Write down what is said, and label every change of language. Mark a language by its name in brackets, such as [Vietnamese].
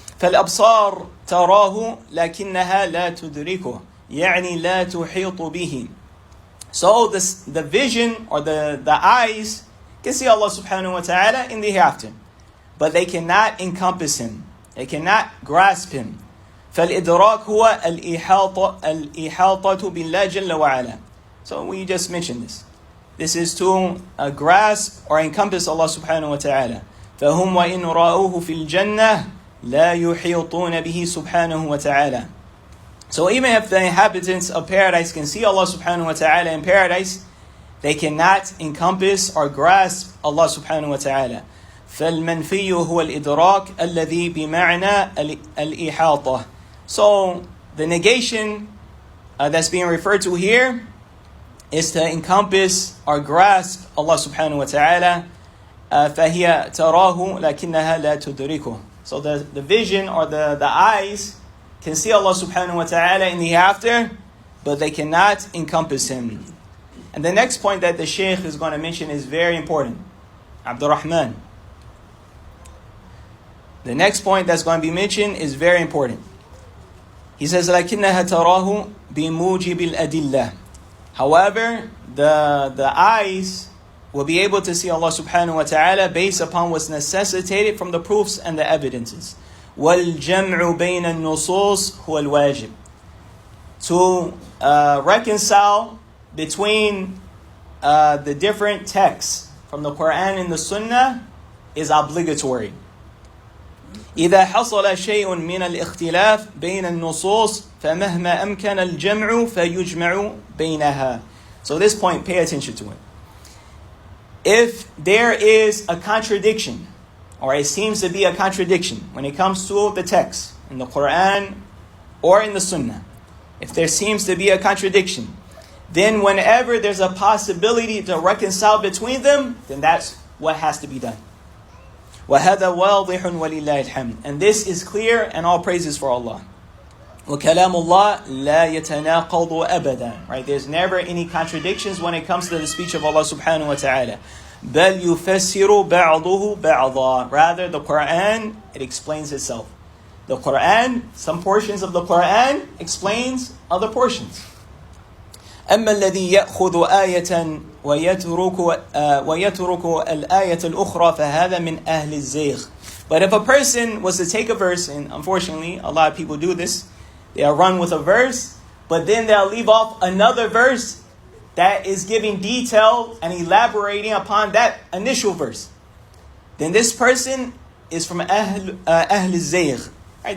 [Arabic] فَالْأَبْصَارُ تَرَاهُ لَكِنَّهَا لَا تُدْرِكُهُ يعني لا تحيط به. [English] So the vision or the eyes can see Allah subhanahu wa ta'ala in the hereafter, but they cannot encompass him. They cannot grasp him. [Arabic] فالإدراك هو الإحاطة بالله جل وعلا. [English] So we just mentioned this. This is to grasp or encompass Allah subhanahu wa ta'ala. [Arabic] فهم وإن رأوه في الجنة لا يحيطون به سبحانه وتعالى. [English] So even if the inhabitants of paradise can see Allah subhanahu wa ta'ala in paradise, they cannot encompass or grasp Allah subhanahu wa ta'ala. [Arabic] فالمنفي هو الإدراك الذي بمعنى الإحاطة. [English] So the negation that's being referred to here is to encompass or grasp Allah subhanahu wa ta'ala. [Arabic] فهي تراه لكنها لا تدركه. [English] So the vision or the eyes can see Allah subhanahu wa ta'ala in the hereafter, but they cannot encompass him. And the next point that the Shaykh is going to mention is very important. Abdul Rahman. The next point that's going to be mentioned is very important. He says, [Arabic] لَكِنَّهَا تَرَاهُ بِمُوجِبِ الْأَدِلَّةِ. [English] However, the eyes will be able to see Allah subhanahu wa ta'ala based upon what's necessitated from the proofs and the evidences. [Arabic] وَالْجَمْعُ بَيْنَ النُّصُوصِ هُوَ الْوَاجِبِ. [English] To reconcile between the different texts from the Quran and the Sunnah is obligatory. [Arabic] إذا حصل شيء من الاختلاف بين النصوص فمهما أمكن الجمع فيجمع بينها. [English] So this point, pay attention to it. If there is a contradiction, or it seems to be a contradiction when it comes to the text in the Quran or in the Sunnah, if there seems to be a contradiction, then whenever there's a possibility to reconcile between them, then that's what has to be done. [Arabic] وَهَذَا وَاضِحٌ وَلِلَّهِ الْحَمْدِ. [English] And this is clear, and all praises for Allah. [Arabic] وَكَلَامُ اللَّهِ لَا يَتَنَاقَضُ أَبَدًا. [English] Right? There's never any contradictions when it comes to the speech of Allah subhanahu wa ta'ala. [Arabic] بَلْ يُفَسِّرُ بَعْضُهُ بَعْضًا. [English] Rather, the Quran, it explains itself. The Quran, some portions of the Quran explains other portions. [Arabic] أما الذي يأخذ آية ويترك الآية الأخرى فهذا من أهل الزيغ. [English] But if a person was to take a verse, and unfortunately a lot of people do this, they'll run with a verse, but then they'll leave off another verse that is giving detail and elaborating upon that initial verse. Then this person is from Ahl al-Zayg. Right?